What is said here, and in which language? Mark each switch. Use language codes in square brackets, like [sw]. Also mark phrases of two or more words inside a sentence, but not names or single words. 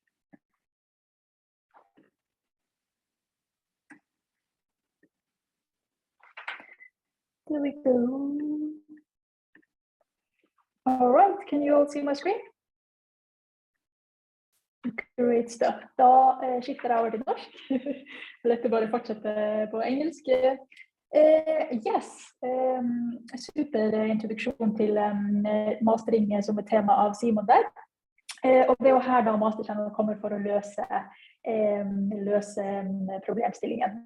[en] There we go. All right, can you all see my screen? Great stuff. [no] Da skifter jeg over til norsk. Dette bare fortsette på engelsk. Yes, super introduksjon til mastering som et tema av Simon der. Og det er jo her da Masterchannel kommer for å løse problemstillingen.